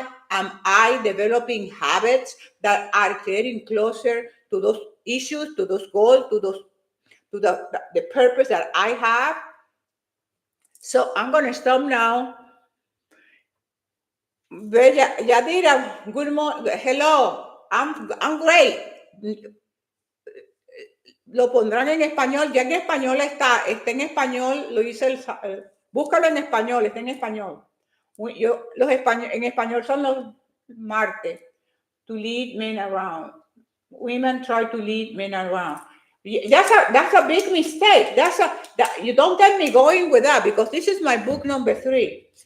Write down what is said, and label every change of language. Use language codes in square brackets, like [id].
[en] Am I developing habits that are getting closer to those issues, to those goals, to the purpose that I have? So I'm gonna stop now. Bella, Yadira, good morning. Hello, I'm great. [es] Lo pondrán en español, ya en español está en español, lo hice búscalo en español, está en español. En español son los martes. [en] To lead men around. Women try to lead men around. That's a big mistake. You don't get me going with that, because this is my book number 3.